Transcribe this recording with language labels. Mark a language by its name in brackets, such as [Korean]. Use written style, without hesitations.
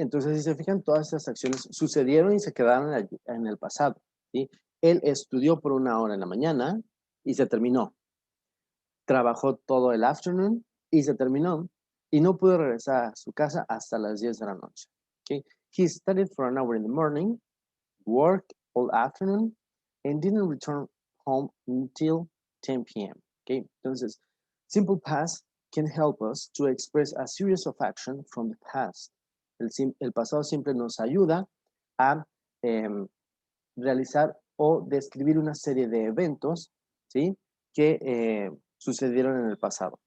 [Spanish] Entonces, si se fijan, todas estas acciones sucedieron y se quedaron en el pasado. ¿Sí? Él estudió por 1 hora en la mañana y se terminó. Trabajó todo el afternoon y se terminó. Y no pudo regresar a su casa hasta las 10 de la noche. ¿Okay? [English] He studied for an hour in the morning, worked all afternoon, and didn't return home until 10 p.m. ¿Okay? Entonces, simple past can help us to express a series of action from the past. [Spanish] El pasado simple nos ayuda a realizar o describir una serie de eventos, ¿sí? Que sucedieron en el pasado.